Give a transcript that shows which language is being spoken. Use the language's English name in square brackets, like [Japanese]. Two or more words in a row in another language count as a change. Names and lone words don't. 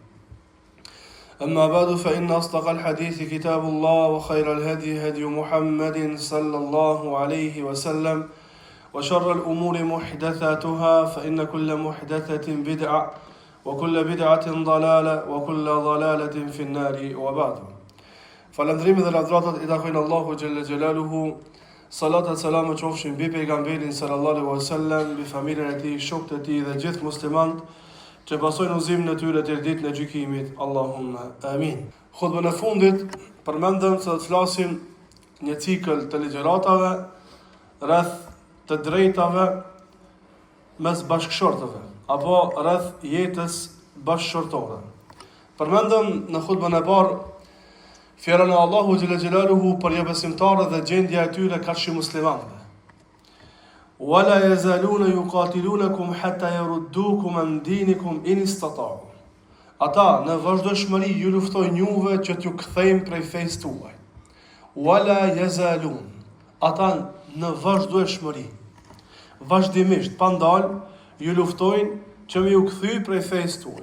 [Arabic] أما بعد فإن أصدق الحديث كتاب الله وخير الهدي هدي محمد صلى الله عليه وسلم وشر الأمور محدثاتها فإن كل محدثة بدعة وكل بدعة ضلالة وكل ضلالة في النار وبعد [Albanian] Falëndrimi dhe lavdratat I takojnë [Arabic] الله جل جلاله, [Albanian] salatat salamë qofshin mbi pejgamberin [Arabic] صلى الله عليه وسلم, [Albanian] mbi familjen e tij, shokët e tij dhe gjithë muslimanët që pasojnë udhëzimin e tyre deri ditën e gjykimit. [Arabic] اللهم آمين. [Albanian] Khutbën e fundit përmendëm se do të flasim një cikël të ligjëratave rreth të drejtave mes bashkëshortëve apo rreth jetës bashkëshortore. Përmendëm në khutbën e parë fjalën e [Arabic] الله جل جلاله [Albanian] për besimtarët dhe gjendja e tyre kafshë muslimanëve. [Arabic] ولا يزالون يقاتلونكم حتى يردوكم عن دينكم إن استطاعوا. [Albanian] Ata në vazhdimshmëri ju luftojnë juve që t'ju kthejnë prej fesë tuaj. [Arabic] ولا يزالون. [Albanian] Ata në vazhdimshmëri, vazhdimisht, pa ndalë, ju luftojnë që me ju kthy prej fesë tuaj.